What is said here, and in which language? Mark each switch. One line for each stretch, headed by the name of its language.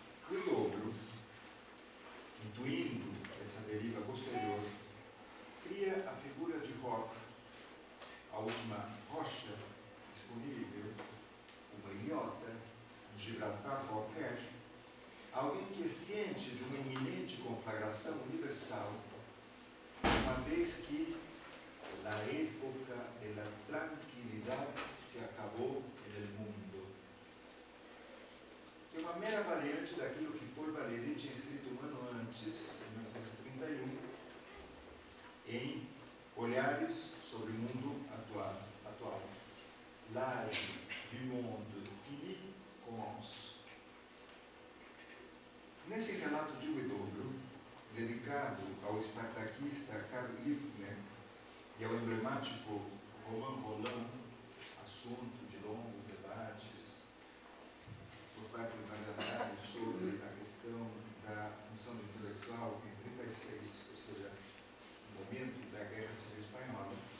Portuguese: O dobro, intuindo essa deriva posterior, cria a figura de Rock, a última rocha disponível, uma ilhota, um Gibraltar qualquer, alguém que é ciente de uma iminente conflagração universal, uma vez que a época da tranquilidade se acabou no mundo. É uma mera variante daquilo que Paul Valéry tinha escrito um ano antes, em 1931, em Olhares sobre o Mundo Atual.
French: L'âge du monde fini commence.
Portuguese: Nesse relato de O Dobro, dedicado ao espartaquista Karl Liebknecht e ao emblemático Romain Rolland, assunto de longos debates por parte do Magalhães sobre a questão da função do intelectual em 1936, ou seja, no momento da Guerra Civil Espanhola,